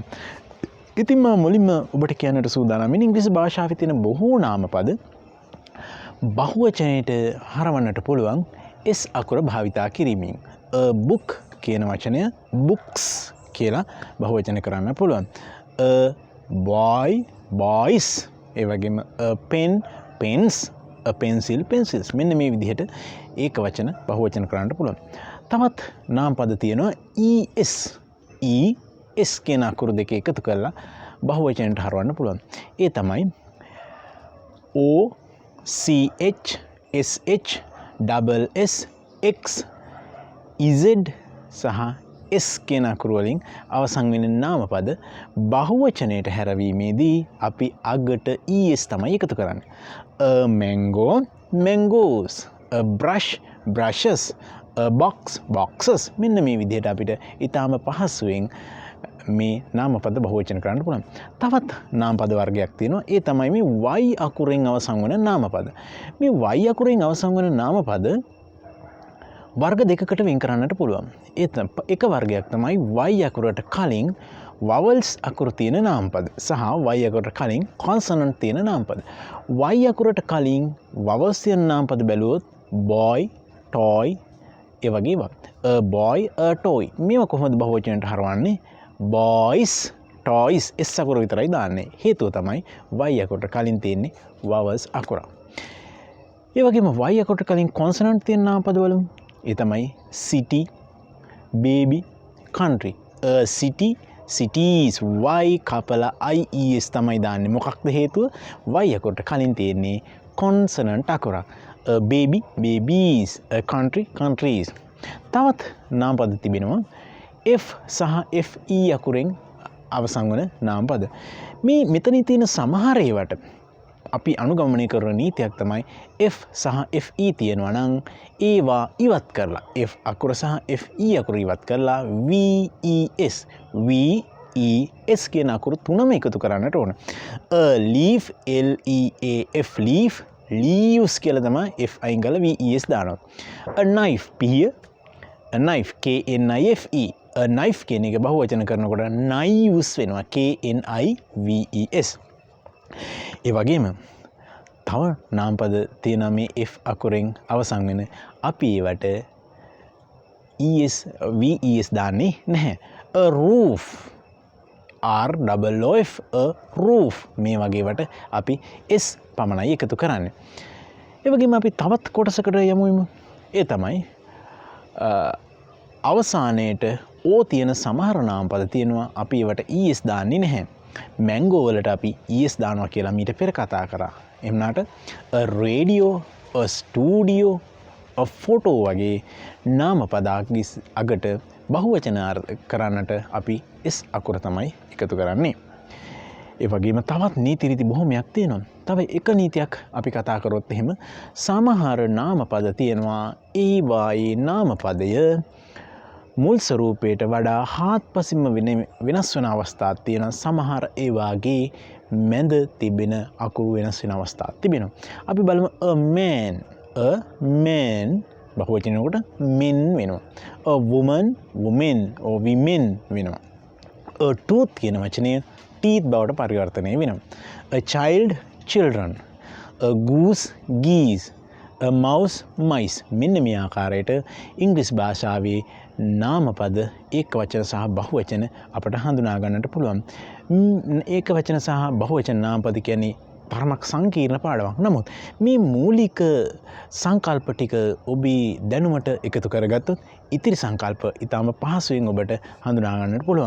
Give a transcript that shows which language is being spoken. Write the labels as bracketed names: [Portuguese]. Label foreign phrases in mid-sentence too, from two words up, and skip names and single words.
[Sinhala] ඉතින් මම මුලින්ම ඔබට කියන්නට සූදානම් වෙන්නේ ඉංග්‍රීසි භාෂාවේ තියෙන බොහෝ නාමපද බහුවචනයට හරවන්නට පුළුවන් S අකුර භාවිතා කිරීමෙන්. [English] a book [Sinhala] කියන වචනය books කියලා බහුවචන කරන්න පුළුවන්. [English] a boy boys, [Sinhala] ඒ වගේම [English] a pen pens, a pencil pencils. [Sinhala] මෙන්න මේ විදිහට ඒක වචන බහුවචන කරන්න පුළුවන්. තවත් නාමපද තියෙනවා es කියන අකුරු දෙක එකතු කරලා බහුවචනයට හරවන්න පුළුවන්. ඒ තමයි o c h s h double s x z සහ s කියන අකුරු වලින් අවසන් වෙන නාමපද බහුවචනයට හැරවීමේදී අපි අගට es තමයි එකතු කරන්නේ. [English] a mango mangoes, a brush brushes, a box boxes. [Sinhala] මෙන්න මේ විදිහට අපිට ඊටාම පහසුවෙන් මේ නාමපද බහුවචන කරන්න පුළුවන්. තවත් නාමපද වර්ගයක් තියෙනවා. ඒ තමයි මේ y අකුරෙන් අවසන් වන නාමපද. මේ y අකුරෙන් අවසන් වන නාමපද වර්ග දෙකකට වෙන් කරන්නට පුළුවන්. එක වර්ගයක් තමයි y අකුරට කලින් vowels අකුරු තියෙන නාමපද සහ y අකුරට කලින් consonant තියෙන නාමපද. y අකුරට කලින් vowels තියෙන නාමපද බැලුවොත් [English] boy, toy, [Sinhala] ඒ වගේ ඒවා. [English] a boy, a toy. [Sinhala] මේවා කොහොමද බහුවචනයට හරවන්නේ? [English] boys, toys, [Sinhala] s අකුර විතරයි දාන්නේ. හේතුව තමයි y අකුරට කලින් තියෙන්නේ vowels අකුර. ඒ වගේම y අකුරට කලින් consonant තියෙන නාමපද වලින් ඒ තමයි [English] city, baby, country. a city, cities, [Sinhala] y කපලා ies තමයි දාන්නේ. මොකක්ද හේතුව? y අකුරට කලින් තියෙන්නේ consonant අකුරක්. [English] a baby, babies, a country, countries. [Sinhala] තවත් නාමපද තිබෙනවා f සහ fe අකුරෙන් අවසන් වන නාමපද. මේ මෙතන තියෙන සමහර ඒවාට අපි අනුගමනය කරන නීතියක් තමයි f සහ fe තියෙනවා නම් ඒවා ඉවත් කරලා f අකුර සහ fe අකුර ඉවත් කරලා ves කියන අකුරු තුනම එකතු කරන්නට ඕන. [English] a leaf, leaf, leaf, leaves [Sinhala] කියලා තමයි f අයින් කරලා ves දානවා. [English] a knife, පිහිය, a knife, knife, a knife [Sinhala] කියන එක බහුවචන කරනකොට [English] knives වෙනවා, knives. [Sinhala] ඒ වගේම තව නාමපද තියෙනවා මේ f අකුරෙන් අවසන් වෙන. අපි ඒවට ves දාන්නේ නැහැ. [English] a roof, roof, a roof. [Sinhala] මේ වගේ වට අපි s පමණයි එකතු කරන්නේ. ඒ වගේම අපි තවත් කොටසකට යමු. ඒ තමයි අවසානයේට o තියෙන සමහර නාමපද තියෙනවා. අපි ඒවට es දාන්නේ නැහැ. මැංගෝ වලට අපි es දානවා කියලා මීට පෙර කතා කරා. එම්නාට [English] a radio, a studio, a photo [Sinhala] වගේ නාමපදක් අගට බහුවචන කරන්නට අපි s අකුර තමයි එකතු කරන්නේ. ඒ වගේම තවත් නීති රීති බොහොමයක් තියෙනවා. තව එක නීතියක් අපි කතා කරොත් එහෙම සමහර නාමපද තියෙනවා. ඒ වායේ නාමපදය මුල් ස්වරූපයට වඩා හාත්පසින්ම වෙනස් වෙන අවස්ථා තියෙනවා. සමහර ඒ වාගේ මැද තිබෙන අකුරු වෙනස් වෙන අවස්ථා තිබෙනවා. අපි බලමු [English] a man, [Sinhala] බහුවචනයකට men වෙනවා. [English] a woman, women, women වෙනවා. a tooth [Sinhala] කියන වචනය teeth බවට පරිවර්තනය වෙනවා. [English] a child, children, a goose, geese, a mouse, mice. [Sinhala] මෙන්න මේ ආකාරයට ඉංග්‍රීසි භාෂාවේ නාමපද ඒක වචන සහ බහුවචන අපට හඳුනා ගන්නට පුළුවන්. ඒක වචන සහ බහුවචන නාමපද කියන්නේ තරමක් සංකීර්ණ පාඩමක්. නමුත් මේ මූලික සංකල්ප ටික ඔබේ දැනුමට එකතු කරගත්තොත් ඉතිරි සංකල්ප ඉතාම පහසුවෙන් ඔබට හඳුනා ගන්නට පුළුවන්.